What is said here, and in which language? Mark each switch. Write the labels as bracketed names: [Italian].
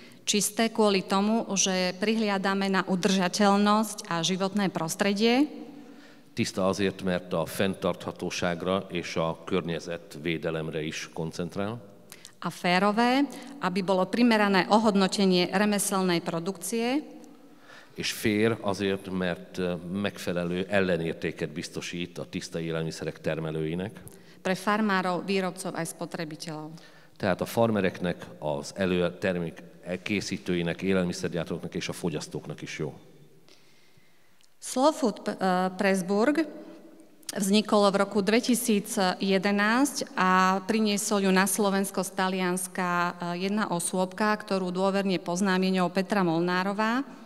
[Slovak] Čisté kvôli tomu, že prihliadáme na udržateľnosť a životné prostredie. [Hungarian] Tiszta azért, mert a fenntarthatóságra és a környezetvédelemre is koncentrál. [Slovak] A férové, aby bolo primerané ohodnotenie remeselnej produkcie. [Hungarian] És fair azért, mert megfelelő ellenértéket biztosít a tiszta élelmiszerek termelőinek. [Slovak] pre farmárov, výrobcov aj spotrebiteľov. [Hungarian] Tehát a farmereknek, az termék készítőinek, élelmiszergyártóknak és a fogyasztóknak is jó. [Slovak] Slow Food Pressburg vznikol v roku 2011 a priniesol ju na Slovensko z Talianska jedna osôbka, ktorú dôverne poznám, je ňou Petra Molnárová.